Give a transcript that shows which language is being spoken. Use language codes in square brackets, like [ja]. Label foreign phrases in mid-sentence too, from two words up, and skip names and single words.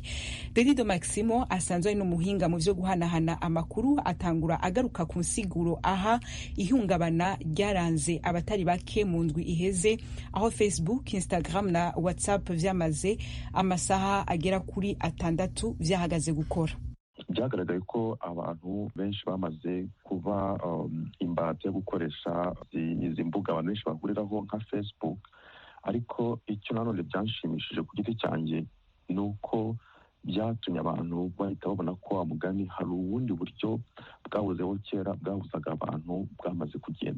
[rn] Dadido Maximo asanzwe ari n'umuhinga mu vyo guhanahana amakuru, atangura agaruka ku nsiguro aha ihungabana ryaranze abatari bake mu ndwi iheze aho Facebook, Instagram na WhatsApp vyamaze amasaha agera kuri 6 vyahagaze gukora. [rw] Byagaragaye ko abantu benshi bamaze kuba imbata yo gukoresha izi mbuga abantu benshi bahuriraho nka Facebook, ariko icyo nanone byanshimishije ku giti cyanjye ni uko byatumye abantu bahita babona ko amugani hari ubundi buryo bwahozeho kera bwahuzaga abantu bwamaze kugenda.